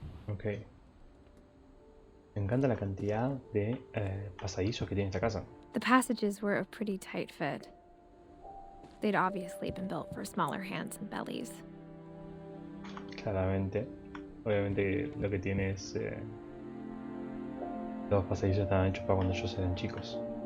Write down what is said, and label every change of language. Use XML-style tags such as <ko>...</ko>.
<es>Ok. Me encanta la cantidad de pasadizos que tiene esta casa.</es> <en>The passages were a pretty tight fit. They'd obviously been built for smaller hands and bellies.</en> <es>Claramente. Obviamente lo que tiene es... los pasadizos estaban hechos para cuando ellos eran chicos.</es>